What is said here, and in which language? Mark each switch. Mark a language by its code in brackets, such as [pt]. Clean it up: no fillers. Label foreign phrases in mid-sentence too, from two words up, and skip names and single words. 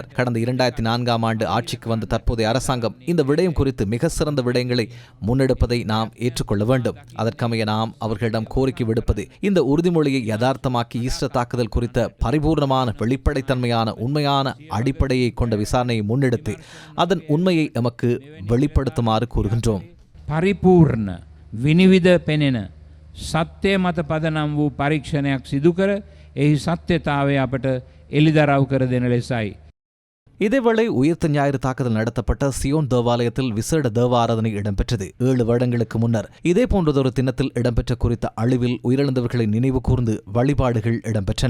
[ta] கடந்த 2004ஆம் ஆண்டு ஆட்சிக்கு வந்த தற்போதைய அரசாங்கம் இந்த விடயம் குறித்து மிக சிறந்த விடயங்களை முன்னெடுப்பதை நாம் ஏற்றுக்கொள்ள வேண்டும். அதற்கமைய நாம் அவர்களிடம் கோரிக்கை விடுப்பது, இந்த உறுதிமொழியை யதார்த்தமாக்கி ஈஸ்டர் தாக்குதல் குறித்த பரிபூர்ணமான வெளிப்படைத்தன்மையான உண்மையான அடிப்படையை கொண்ட விசாரணையை முன்னெடுத்து அதன் உண்மையை எமக்கு வெளிப்படுத்துமாறு கூறுகின்றோம். [si] பரிபூர்ண විනිවිද පෙනෙන සත්‍යය මත පදනම් වූ පරීක්ෂණයක් සිදු කර එහි සත්‍යතාවය අපට එළිදරව් කර දෙන ලෙසයි. [ta] இதேவேளை உயிர்த்த ஞாயிறு தாக்குதல் நடத்தப்பட்ட சியோன் தேவாலயத்தில் விசேட தேவாராதனை இடம்பெற்றது. 7 வருடங்களுக்கு முன்னர் இதே போன்றதொரு தினத்தில் இடம்பெற்ற குறித்த அழிவில் உயிரிழந்தவர்களை நினைவு கூர்ந்து வழிபாடுகள் இடம்பெற்றன.